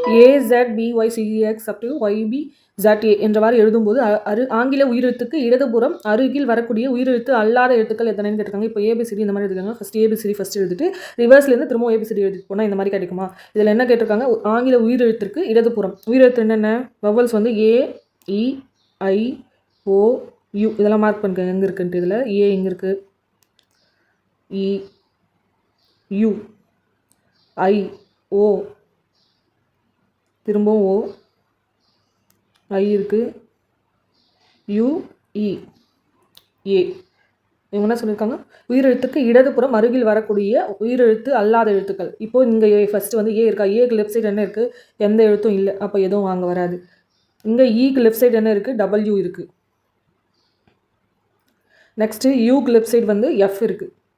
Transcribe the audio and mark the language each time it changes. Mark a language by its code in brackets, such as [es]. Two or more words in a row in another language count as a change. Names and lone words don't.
[ta] AZBYCEX [en] up to [ta] YBZA என்றவாறு எழுதும்போது ஆங்கில உயிரெழுத்துக்கு இடதுபுறம் அருகில் வரக்கூடிய உயிரெழுத்து அல்லாத எழுத்துக்கள் எத்தனைன்னு கேட்டிருக்காங்க. இப்போ ABCD இந்த மாதிரி எழுதிருக்காங்க. ஃபஸ்ட் ABCD ஃபஸ்ட் எழுதிட்டு ரிவர்ஸ்லேருந்து திரும்ப ABCD எழுதிட்டு போனால் இந்த மாதிரி கிடைக்குமா? இதில் என்ன கேட்டிருக்காங்க? ஆங்கில உயிரெழுத்திற்கு இடதுபுறம் உயிரெழுத்து என்னென்ன? வவல்ஸ் வந்து A, E, I, O, U இதெல்லாம் மார்க் பண்ணுங்க எங்கே இருக்குன்ட்டு. இதில் A எங்கே இருக்குது? E, U, I, O திரும்பவும் O, I இருக்குது, U, E, A. இவங்க என்ன சொல்லியிருக்காங்க? உயிரெழுத்துக்கு இடதுபுறம் அருகில் வரக்கூடிய உயிரெழுத்து அல்லாத எழுத்துக்கள். இப்போது இங்கே ஃபஸ்ட்டு வந்து ஏ இருக்கா? ஏக்கு [en] left side [ta] என்ன இருக்குது? எந்த எழுத்தும் இல்லை, அப்போ எதுவும் வாங்க வராது. இங்கே ஈக்கு [en] left side [ta] என்ன இருக்குது? W இருக்குது. நெக்ஸ்ட்டு யூக்கு [en] left side [ta] வந்து F இருக்குது.